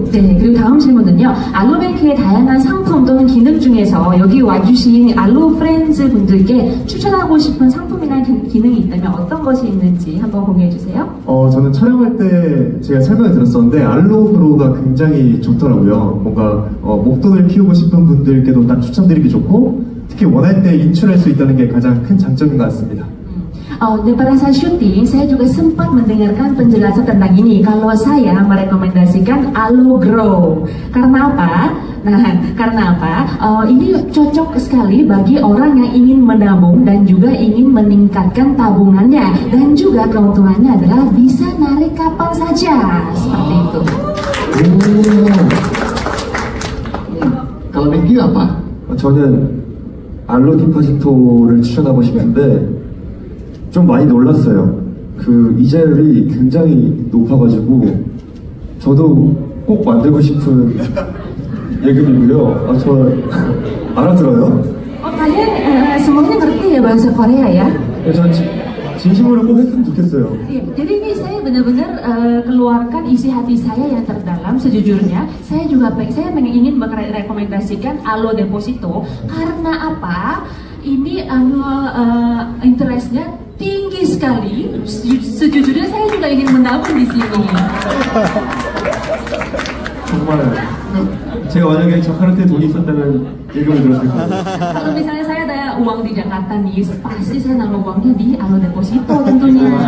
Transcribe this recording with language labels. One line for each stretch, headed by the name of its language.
Korean: 네, 그리고 다음 질문은요. 알로뱅크의 다양한 상품 또는 기능 중에서 여기 와주신 알로프렌즈 분들께 추천하고 싶은 상품이나 기능이 있다면 어떤 것이 있는지 한번 공유해 주세요. 저는 촬영할 때 제가 설명을 들었었는데 알로브로가 굉장히 좋더라고요. 뭔가 목돈을 키우고 싶은 분들께도 딱 추천드리기 좋고 특히 원할 때 인출할 수 있다는 게 가장 큰 장점인 것 같습니다.
Indonesian: Dan pada saat syuting, saya juga sempat mendengarkan penjelasan tentang ini. Kalau saya merekomendasikan Alogrow. Karena apa? Karena apa? Ini cocok sekali bagi orang yang ingin menabung dan juga ingin meningkatkan tabungannya. Dan juga keuntungannya adalah bisa narik kapan saja. Seperti itu. Kalau Minggi apa?
Korean: 저는 알로 디파지토를 추천하고 싶은데 좀 많이 놀랐어요. 그 이자율이 굉장히 높아가지고 저도 꼭 만들고 싶은 예금이고요. 저 알아들어요?
Indonesian: Kalian semuanya ngerti ya bahasa Korea ya?
Korean: 전 진심으로 꼭 했으면 좋겠어요.
Indonesian: Jadi ini saya benar-benar keluarkan isi hati saya yang terdalam. Sejujurnya, saya ingin merekomendasikan Alo Deposito karena apa? Ini annual interestnya tinggi sekali. Sejujurnya saya juga ingin menabung di sini.
Korean: 정말 제가 만약에 자카르타에 돈이 있었다면 예금을 들었을 거예요.
Indonesian: Kalau misalnya saya ada uang di Jakarta nih, pasti saya naruh uangnya di Alo Deposito tentunya.